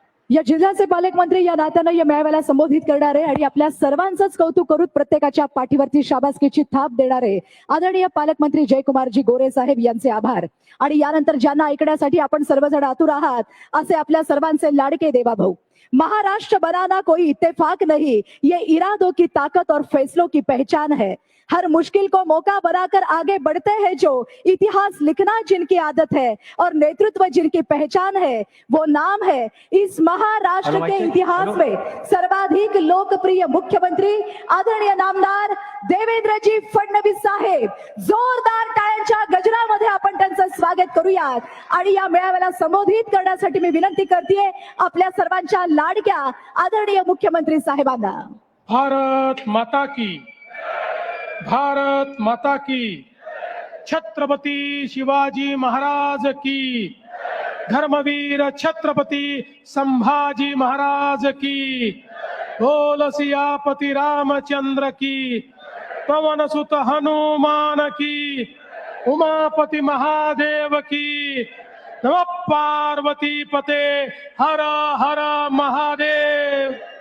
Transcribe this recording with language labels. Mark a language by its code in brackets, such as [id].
[mr] या जिल्ह्याचे पालकमंत्री या नात्यानं या मेळाव्याला संबोधित करणारे आणि आपल्या सर्वांचंच कौतुक करून प्रत्येकाच्या पाठीवरती शाबासकीची थाप देणारे आदरणीय पालकमंत्री जयकुमारजी गोरे साहेब यांचे आभार. आणि यानंतर ज्यांना ऐकण्यासाठी आपण सर्वजण आतुर आहात, असे आपल्या सर्वांचे लाडके देवाभाऊ. [hi] महाराष्ट्र बनाना कोई इत्तेफाक नहीं, ये इरादों की ताकत और फैसलों की पहचान है. हर मुश्किल को मौका बनाकर आगे बढ़ते हैं जो, इतिहास लिखना जिनकी आदत है और नेतृत्व जिनकी पहचान है, वो नाम है इस महाराष्ट्र के इतिहास में सर्वाधिक लोकप्रिय मुख्यमंत्री आदरणीय नामदार देवेंद्रजी फडणवीस साहेब. [mr] जोरदार टाळ्यांच्या गजरामध्ये आपण त्यांचं स्वागत करूयात. आणि या मेळाव्याला संबोधित करण्यासाठी मी विनंती करते आपल्या सर्वांच्या लाडक्या आदरणीय मुख्यमंत्री साहेबांना. [hi] भारत माता की, भारत माता की, छत्रपती शिवाजी महाराज की, धर्मवीर छत्रपती संभाजी महाराज की, बोल सियापति रामचंद्र की, पवन सुत हनुमान की, उमापति महादेव की, नमः पार्वती पते, हर हर महादेव.